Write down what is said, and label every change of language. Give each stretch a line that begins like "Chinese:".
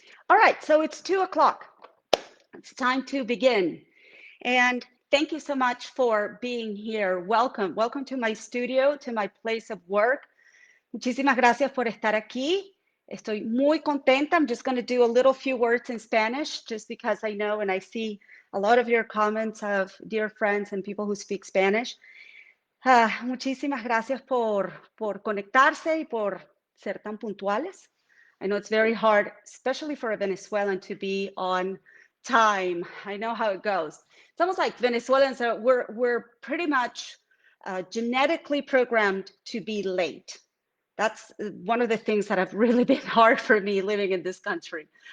English: All right, so it's 2 o'clock. It's time to begin. And thank you so much for being here. Welcome. Welcome to my studio, to my place of work.
Spanish: Muchísimas gracias por estar aquí. Estoy muy contenta.
English: I'm just going to do a little few words in Spanish just because I know and I see a lot of your comments of dear friends and people who speak Spanish.
Spanish: Muchísimas gracias por conectarse y por ser tan puntuales.
English: I know it's very hard, especially for a Venezuelan, to be on time. I know how it goes. It's almost like Venezuelans are, we're pretty much genetically programmed to be late. That's one of the things that have really been hard for me living in this country.